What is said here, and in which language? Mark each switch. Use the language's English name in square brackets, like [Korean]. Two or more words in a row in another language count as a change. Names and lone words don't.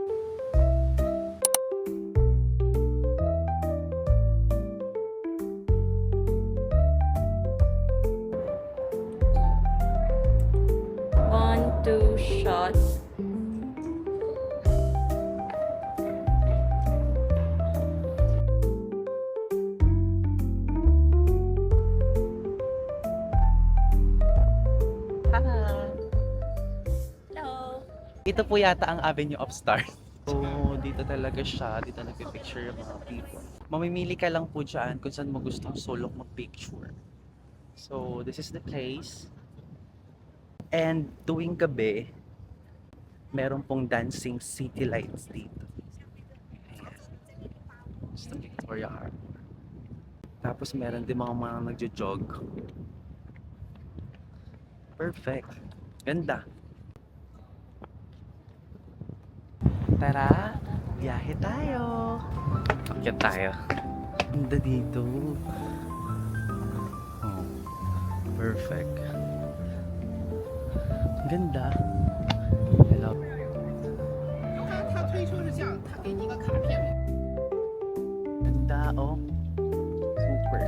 [English] One, two, shot. Hello. [Filipino] Ito po yata ang Avenue of Stars. So, dito talaga siya. Dito nagpipicture yung mga people. Mamimili ka lang po dyan kung saan mo gustong solo mag-picture. [English] So, this is the place. [Filipino] And tuwing gabi, meron pong [English] dancing city lights [Filipino] dito. Ayan. Sa Victoria Harbor. Tapos meron din mga nagjo-jog. Perfect. Ganda. Tara, biyahe tayo. Akyat tayo. Ganda dito. Oh, perfect. Ganda. Hello. [Chinese] 他推车是这样，他给你一个卡片。 [Filipino] Ganda, oh. Super.